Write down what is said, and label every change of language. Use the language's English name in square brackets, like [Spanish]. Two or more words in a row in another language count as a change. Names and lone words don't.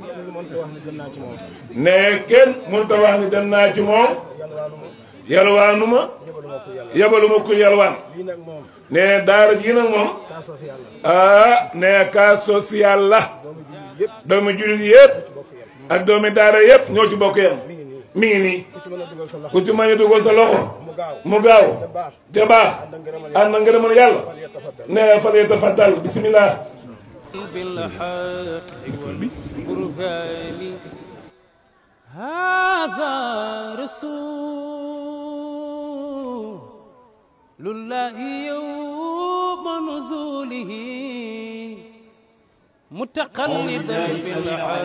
[Wolof] ne kenn mënut a wax ni dem naa ci moom yalwaanuma yabaluma ku yalwaan ne daara ji nag moom ne [French] cas social [Wolof] la doomi jullit yëpp ak doomi daara yëpp ñoo ci bokk yam mi ngi nii ku ci mën a dugal sa loxo mu gaaw te baax ànd na ngërëmal yàlla ne [Arabic] فليتفضل بسم الله بالحق والبرهان هذا رسول الله يوم نزوله متقلدا بالحق